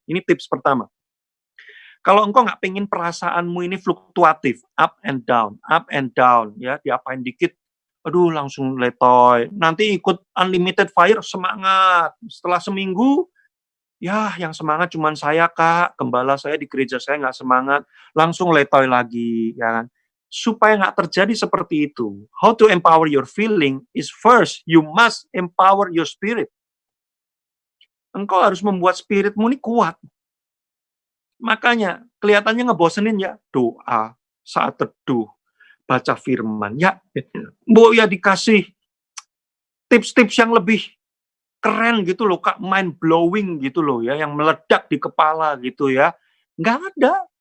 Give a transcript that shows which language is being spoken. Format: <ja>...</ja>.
<id>Ini tips pertama. Kalau engkau nggak pengen perasaanmu ini fluktuatif,</id> <en>up and down,</en> <id>ya, diapain dikit, aduh langsung letoy. Nanti ikut unlimited fire, semangat. Setelah seminggu, ya yang semangat cuman saya, Kak. Gembala saya di gereja saya nggak semangat. Langsung letoy lagi, ya kan. Supaya nggak terjadi seperti itu.</id> <en>How to empower your feeling is first, you must empower your spirit.</en> <id>Engkau harus membuat spiritmu ini kuat. Makanya kelihatannya ngebosenin ya. Doa, saat teduh, baca firman. Ya, ya dikasih tips-tips yang lebih keren gitu loh, Kak,</id> <en>mind blowing</en> <id>gitu loh ya, yang meledak di kepala gitu ya. Nggak ada.</id>